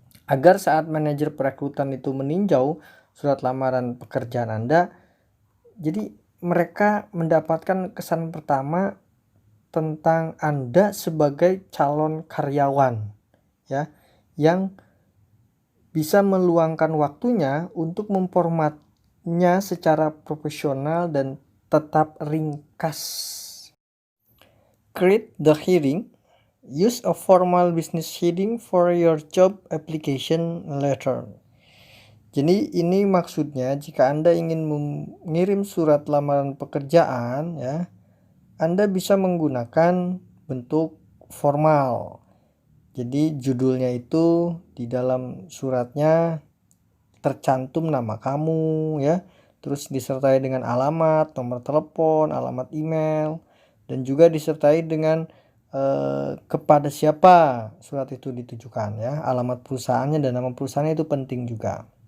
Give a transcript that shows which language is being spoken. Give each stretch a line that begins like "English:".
Indonesian: Agar saat manajer perekrutan itu meninjau surat lamaran pekerjaan Anda, jadi mereka mendapatkan kesan pertama tentang Anda sebagai calon karyawan ya, yang bisa meluangkan waktunya untuk memformatnya secara profesional dan tetap ringkas.
English: Create the heading. Use a formal business heading for your job application letter.
Indonesian: Jadi ini maksudnya jika Anda ingin mengirim surat lamaran pekerjaan ya, Anda bisa menggunakan bentuk formal. Jadi judulnya itu di dalam suratnya tercantum nama kamu ya, terus disertai dengan alamat, nomor telepon, alamat email, dan juga disertai dengan kepada siapa surat itu ditujukan ya, alamat perusahaannya dan nama perusahaannya itu penting juga.